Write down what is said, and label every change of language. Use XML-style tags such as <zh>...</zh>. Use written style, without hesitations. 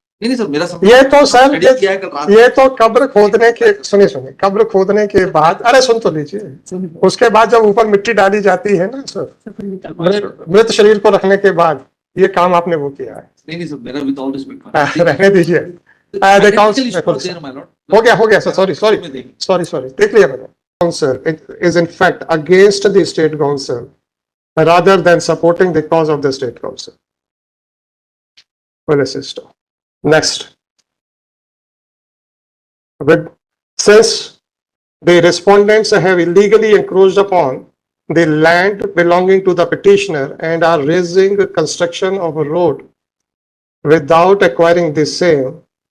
<hi>नहीं सर, मेरा सब ये तो सर study किया है कल रात। ये तो कब्र खोदने के, सुनिए कब्र खोदने के बाद, अरे सुन तो लीजिए, उसके बाद जब ऊपर मिट्टी डाली जाती है ना सर, मृत शरीर को रखने के बाद ये काम आपने वो किया है। नहीं सर, मेरा</hi> <en>with all respect।</en> <hi>रहने दीजिए।</hi> <en>Financial issue was there, my lord।</en> <hi>हो गया सर, सॉरी, देख लिया मैंने।</hi> <en>Council is in fact against the state council rather than supporting the cause of the state council. Well, assist. Next. Since the respondents have illegally encroached upon the land belonging to the petitioner and are raising construction of a road without acquiring the same,</en>